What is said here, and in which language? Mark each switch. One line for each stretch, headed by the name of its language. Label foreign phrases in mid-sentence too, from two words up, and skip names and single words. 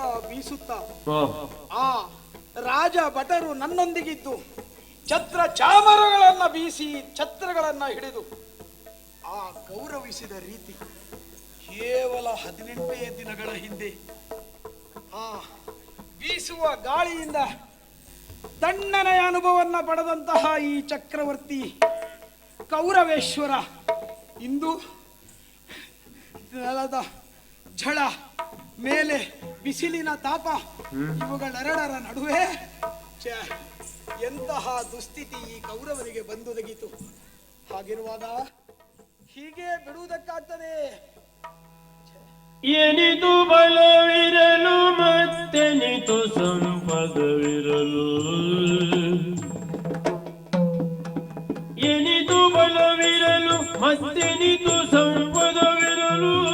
Kannada: ಬೀಸುತ್ತಾ ಆ ರಾಜ ಭಟರು ನನ್ನೊಂದಿಗಿದ್ದು ಛತ್ರ ಚಾಮರಗಳನ್ನ ಬೀಸಿ ಛತ್ರಗಳನ್ನ ಹಿಡಿದು ಆ ಗೌರವಿಸಿದ ರೀತಿ ಕೇವಲ 18 ದಿನಗಳ ಹಿಂದೆ ಆ ಬೀಸುವ ಗಾಳಿಯಿಂದ ತಣ್ಣನೆಯ ಅನುಭವವನ್ನ ಪಡೆದಂತಹ ಈ ಚಕ್ರವರ್ತಿ ಕೌರವೇಶ್ವರ ಇಂದು ನೆಲದ ಝಳ ಮೇಲೆ ಬಿಸಿಲಿನ ತಾಪ ಇವುಗಳೆರಡರ ನಡುವೆ ಎಂತಹ ದುಸ್ಥಿತಿ ಈ ಕೌರವರಿಗೆ ಬಂದೊದಗಿತು. ಹಾಗಿರುವಾಗ ಹೀಗೆ ಬಿಡುವುದಕ್ಕಾಗ್ತದೆ? ಎನಿದು ಬಲವಿರಲು ಮತ್ತೆನಿತು ಸಂಪದವಿರಲು ಎನಿದು ಬಲವಿರಲು ಮತ್ತೆನಿತು ಸಂಪದವಿರಲು